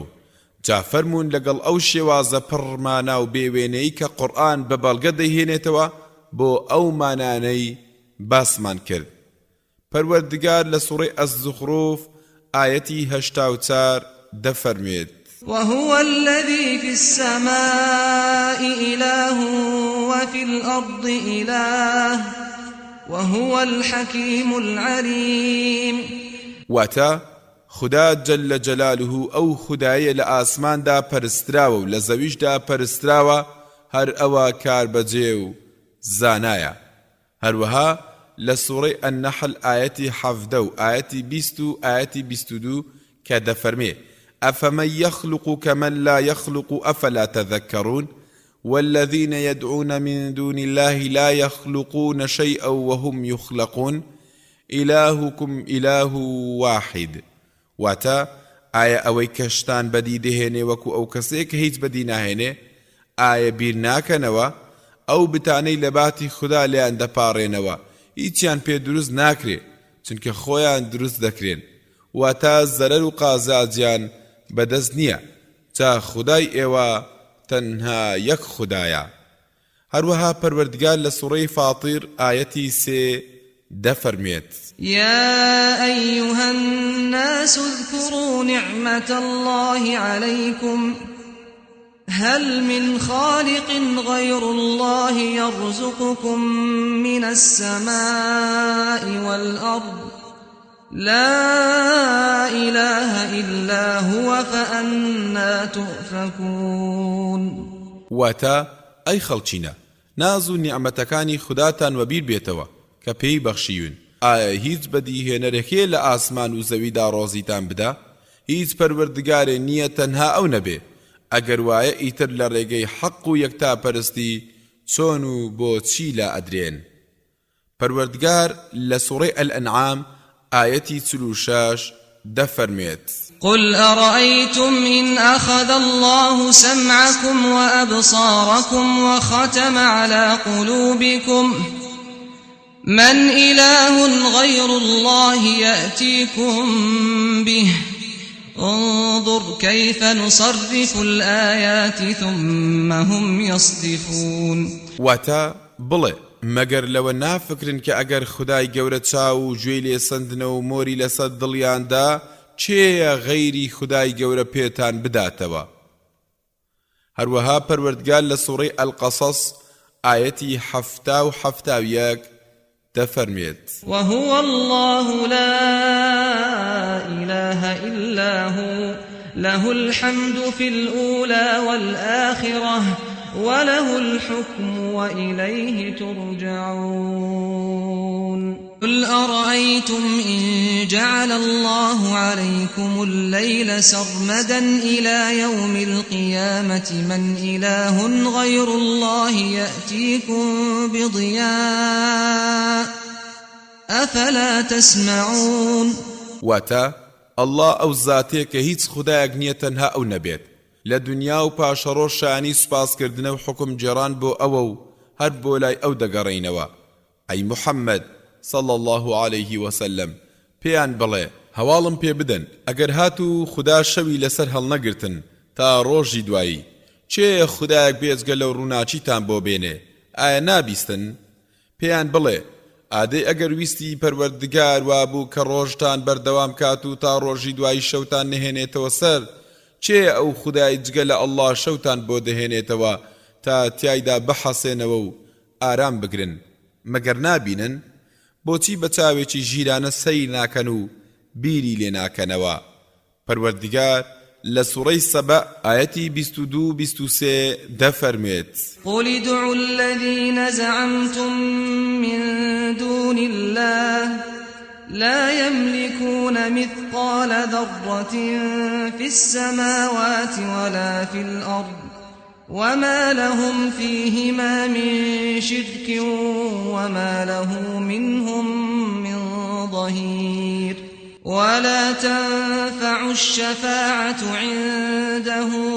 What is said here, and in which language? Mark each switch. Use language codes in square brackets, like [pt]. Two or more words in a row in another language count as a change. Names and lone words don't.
[ckb] جا فەرموون لەگەڵ ئەو شێوازە پڕمانە و بێوێنەی کە قورئان بە بەڵگە دەیهێنێتەوە بۆ ئەو مانانەی باسمان کرد. پەروەردگار لە سوڕەی ئەز-زوخروف ئایەتی 84 دەفەرمێت [ar] وهو الذي في السماء إله وفي الأرض إله وهو الحكيم العليم. [ckb] واتا خدا [ar] جل جلاله [ckb] ئەو خودایە لە ئاسماندا پەرستراوە و لە زەویشدا پەرستراوە هەر ئەوە کاربەجێ و زانایە. هەروەها لە سوڕەی ئەنەحل ئایەتی 17 و ئایەتی 20 و ئایەتی 22 کە دەفەرمێ [ar] ئەفەمەن یەخلق کەمەن لا یەخلق ئەفەلا تەذەکەڕون والذين يدعون من دون الله لا يخلقون شيئا وهم يخلقون إلهكم إله واحد. [ckb] واتا ئایا ئەوەی کەشتان بەدی دەهێنێ وەکو ئەو کەسێک کە هیچ بەدی ناهێنێ ئایا بیر ناکەنەوە ئەو بتانەی لە باتی خوددا لێیان دەپاڕێنەوە هیچیان پێ دروست ناکرێ چونکە خۆیان دروست دەکرێن واتە زەرەر و قازاجیان بەدەست نییە جا خودای ئێوە تەنها یەک خودایە. هەروەها پەروەردگار لە سوڕەی فاتیر ئایەتی 3 دەفەرمێت [ar] يا أيها الناس اذكروا نعمة الله عليكم هل من خالق غير الله يرزقكم من السماء والأرض لا إله إلا هو فأنا تؤفكون [ckb] واتا ئەی خەڵچینە ناز و نیعمەتەکانی خوداتان وەبیر بێتەوە کە پێی بەخشیون ئایا هیچ بەدیهێنەرێکێ لە ئاسمان و زەویدا ڕۆزیتان بدا هیچ پەروەردگارێ نییە تەنها ئەو نەبێ ئەگەر وایە ئیتر لە ڕێگەی حەق و یەکتاپەرستی چۆن و بۆچی لا ئەدرێن. پەروەردگار لە سوڕەی ئەلئەنعام ئایەتی 46 دەفەرمێت [ar] قل أرأيتم إن أخذ الله سمعكم وأبصاركم وختم على قلوبكم من إله غير الله يأتيكم به انظر كيف نصرف الآيات ثم هم يصدفون. [ckb] واتا بڵێ مەگەر لەوە نافکرن کە ئەگەر خودای گەورە چاو و گوێی لێ سندنە و مۆری لەسەر دڵیاندا چێە غەیری خودای گەورە پێتان بداتەوە. هەروەها پەروەردگار لە سوڕەی ئەلقەسەس ئایەتی 77 دەفەرمێت [ar] وهو الله لا إله إلا هو له الحمد في الأولى والآخرة وله الحكم وإليه ترجعون. قل أرأيتم إن جعل الله عليكم الليل سرمدا إلى يوم القيامة من إله غير الله يأتيكم بضياء أفلا تسمعون. [ckb] واتا الله ئەو زاتەیە کە هیچ خودایەک نییە تەنها ئەو نەبێت لە دنیا و پاشەڕۆ شانی سوپاسکردنە و حکم جێڕان بۆ ئەوە و هەر بۆ لای ئەو دەگەڕێینەوە. ئەی محەممەد [ar] صلى الله عليه وسلم [ckb] پێیان بڵێ هەواڵم پێ بدەن ئەگەر هات و خوددا شەوی لەسەر هەڵنەگرتن تا ڕۆژی دوایی چێ خودایەک بێجگە لەو ڕووناچیتان بۆ بێنێ ئایا نابیستن؟ پێیان بڵێ ئادەی ئەگەر ویستی پەروەردگار وابوو کە ڕۆژتان بەردەوام کات و تا ڕۆژی دوایی شەوتان نهێنێتەوە سەر چێ ئەو خودای جگە لە ئەڵڵا شەوتان بۆ دەهێنێتەوە تا تیایدا بەحەسێنەوە و ئارام بگرن مەگەر نابینن؟ بۆچی بە چاوێکی ژیرانە سەیر ناکەن و بیری لێ ناکەنەوە؟ پەروەردگار لە سوڕەی سەبە ئایەتی 22-23 دەفەرمێت [ar] قل ادعوا الذين زعمتم من دون الله لا يملكون مثقال ذرة في السماوات ولا في الأرض وما لهم فيهما من شرك وما له منهم من ظهير ولا تنفع الشفاعة عنده